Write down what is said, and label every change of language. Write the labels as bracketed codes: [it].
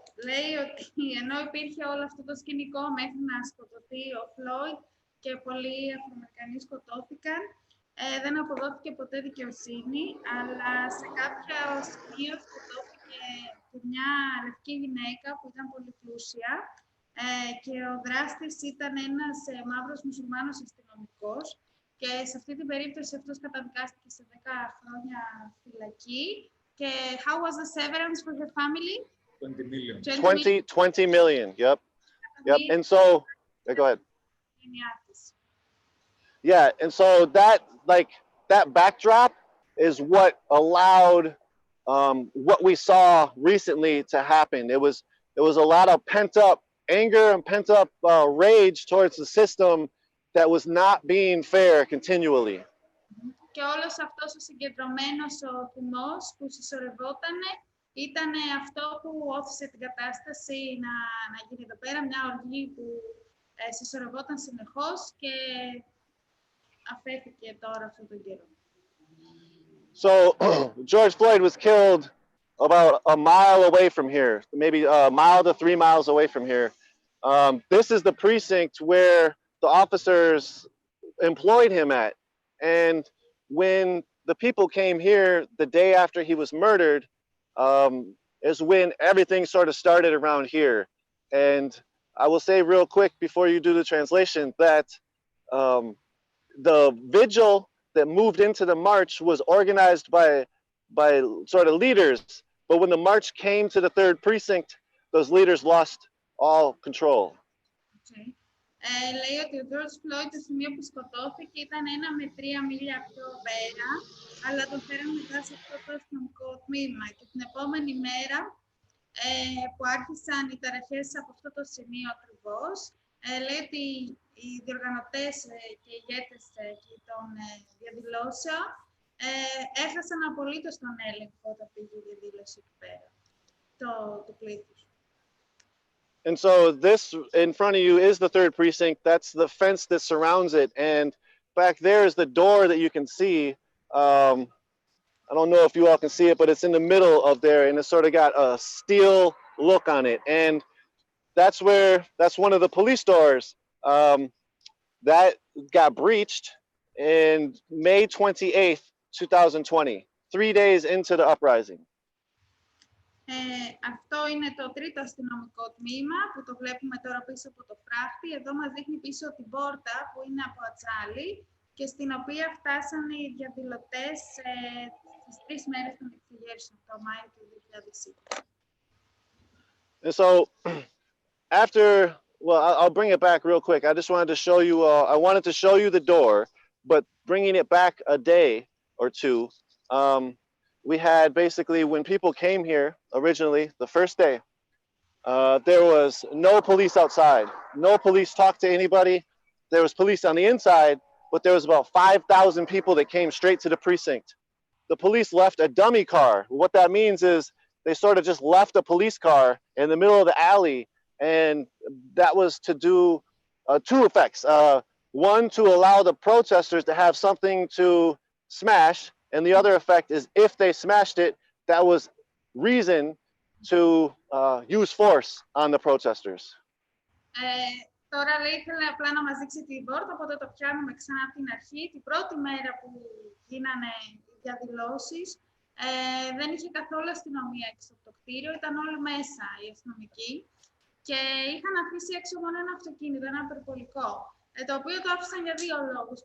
[el] Λέει ότι ενώ υπήρχε όλο αυτό το σκηνικό μέχρι να σκοτωθεί ο Φλόιντ και πολλοί Αφροαμερικανοί σκοτώθηκαν, δεν αποδόθηκε ποτέ δικαιοσύνη, αλλά σε κάποιο σημείο σκοτώθηκε και μια λευκή γυναίκα που ήταν πολύ πλούσια και ο δράστης ήταν ένας μαύρος μουσουλμάνος αστυνομικός και σε αυτή την περίπτωση αυτός καταδικάστηκε σε 10 χρόνια φυλακή. Και [en] how was the severance for her family? 20 million. 20 million, yep. Yep, and so, go ahead. Yeah, and so that backdrop is what allowed what we saw recently to happen. It was a lot of pent up anger and pent up rage towards the system that was not being fair continually. [el] Και όλος αυτός ο συγκεντρωμένος ο θυμός που συσσωρευότανε ήταν αυτό που όθησε την κατάσταση να γίνει εδώ πέρα, μια οργή που συσσωρευόταν συνεχώς και αφέθηκε τώρα αυτόν τον καιρό. [en] So George Floyd was killed about a mile away from here, maybe a mile to 3 miles away from here. This is the precinct where the officers employed him at. And when the people came here the day after he was murdered, is when everything sort of started around here. And I will say real quick before you do the translation that the vigil that moved into the march was organized by sort of leaders. But when the march came to the 3rd precinct, those leaders lost all control. Okay. [el] Λέει ότι ο George Floyd το σημείο που σκοτώθηκε ήταν 1 με 3 μίλια πιο πέρα, αλλά τον φέραν μετά σε αυτό το αστυνομικό τμήμα. Και την επόμενη μέρα που άρχισαν οι ταραχές από αυτό το σημείο ακριβώς, λέει ότι οι διοργανωτές και οι ηγέτες των διαδηλώσεων έχασαν απολύτως τον έλεγχο όταν πήγε η διαδήλωση εκεί πέρα, το πλήθος. [en] And so this in front of you is the 3rd precinct. That's the fence that surrounds it. And back there is the door that you can see. I don't know if you all can see it, but it's in the middle of there, and it's sort of got a steel look on it. And that's one of the police doors that got breached in May 28th, 2020, 3 days into the uprising. [el] Αυτό είναι το τρίτο αστυνομικό τμήμα που το βλέπουμε τώρα πίσω από το φράχτη. Εδώ μας δείχνει πίσω την πόρτα που είναι από ατσάλι και στην οποία φτάσαν οι διαδηλωτές στις 3 μέρες των εξεγέρσεων, το Μάιο του 2020. [en] And so after, well, I'll bring it back real quick. I just wanted to show you, I wanted to show you the door, but bringing it back a day or two, we had basically, when people came here originally, the first day, there was no police outside. No police talked to anybody. There was police on the inside, but there was about 5,000 people that came straight to the precinct. The police left a dummy car. What that means is they sort of just left a police car in the middle of the alley, and that was to do two effects. One, to allow the protesters to have something to smash, and the other effect is if they smashed it, that was reason to use force on the protesters. [el] Τώρα λέει ήθελε απλά να μας δείξει την πόρτα, οπότε το πιάνουμε ξανά από την αρχή. Την πρώτη μέρα που γίνανε οι διαδηλώσεις, δεν είχε καθόλου αστυνομία έξω από το κτίριο, ήταν όλοι μέσα οι αστυνομικοί και είχαν αφήσει έξω μόνο ένα αυτοκίνητο, ένα περπατικό, το οποίο το άφησαν για δύο λόγους.